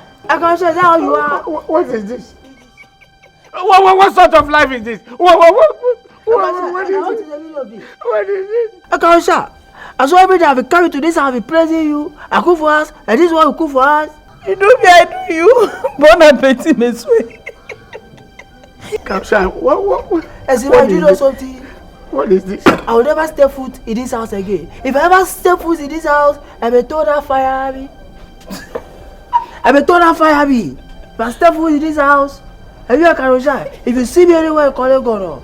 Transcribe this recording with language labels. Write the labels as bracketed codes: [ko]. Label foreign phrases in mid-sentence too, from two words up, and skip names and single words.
[en] Karosha, is that how you are? What is this? What sort of life is this? What is this? Karosha, I saw every day I will come to this house, I will be praising you. I cook for us, and this is what you cook for us. You do me, I do you. [fr] Bon appetit, monsieur. [en] Karosha, what? Seaman, you know something? What is this? I will never step foot in this house again. If I ever step foot in this house, I will turn that fire me. If I step foot in this house, have you heard Karosha? If you see me anywhere, call it God.